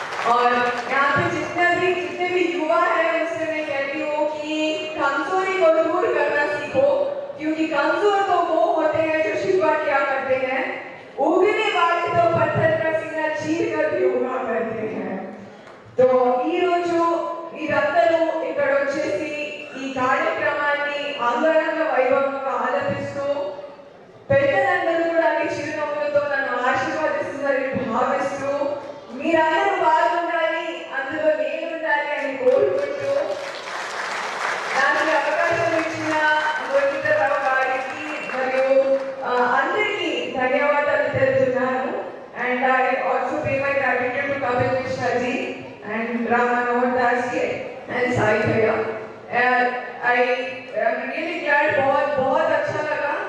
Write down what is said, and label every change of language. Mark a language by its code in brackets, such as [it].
[hi] और यहाँ पे जितने भी युवा हैं, उससे मैं कहती हूँ कि कमजोरी को दूर करना सीखो, क्योंकि कमजोर तो वो होते हैं जो शिकवा किया करते हैं, उगने वाले तो पत्थर का सीना चीर कर भी उगा करते हैं। [te] तो ఈ రోజు ఇదందరూ ఇక్కడ వచ్చేసి ఈ కార్యక్రమాన్ని అంగరంగ వైభవంగా ఆలపిస్తూ పెద్దలందరూ కూడా మీ చిరునవ్వులతో నన్ను ఆశీర్వదిస్తున్నారని భావిస్తూ మీరందరూ బాగుండాలి, అందులో నేను ఉండాలి అని కోరుకుంటూ నాకు అవకాశం ఇచ్చిన గోవిందరావు గారికి మరియు అందరికీ ధన్యవాదాలు తెలుపుతున్నాను. [en] And I also pay my gratitude to Kapil Mishra ji and Rama Mohan Das ji and Sai Bhaiya. I am really glad, [hi] बहुत अच्छा लगा.